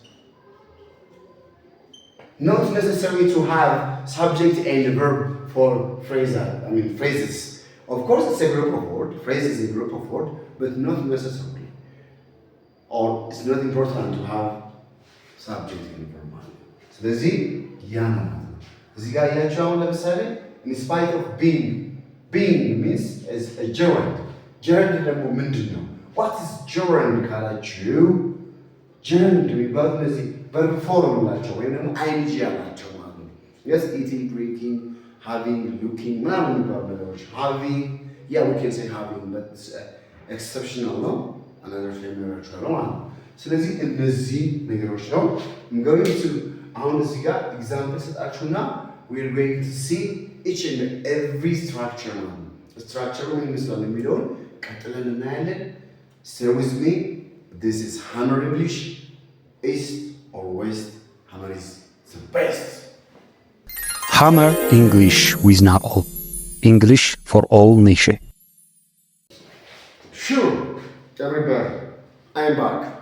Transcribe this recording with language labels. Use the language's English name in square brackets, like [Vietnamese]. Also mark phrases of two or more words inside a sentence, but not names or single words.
[English] Not necessary to have subject and verb for phrases. Of course, it's a group of words. Phrase is a group of words, but not necessarily. Or it's not important to have subject and verb. [Amharic] ስለዚህ ያ ነው ማለት ነው። እዚህ ጋር ያያችሁ አሁን ለምሳሌ [English] in spite of being means as a gerund. [Amharic] gerund ደግሞ ምንድን ነው? [English] what is gerund [Amharic] ካላችሁ gerund የሚባሉት እነዚህ [English] verb form [Amharic] ናቸው ወይም ደግሞ ing ያላቸው ማለት ነው። yes [English] eating, drinking, having, looking [Amharic] ምናምን የሚባሉ ነገሮች [English] having we can say having but it's exceptional ነው another familiar [Amharic] ነው ማለት ነው። ስለዚህ እነዚህ ነገሮች ነው [English] going to [Amharic] አሁን እዚህ ጋር ኤግዛምፕል ሰጣችሁና [English] we are going to see each and every structure [Amharic] ነው ስትራክቸሩ ምን ይመስላል የሚለውን ቀጥለን እናያለን። [English] stay with me. this is Hammer English. east or west, Hammer is the best. Hammer English with Naol. English for all niche. Sure, everybody, I'm back.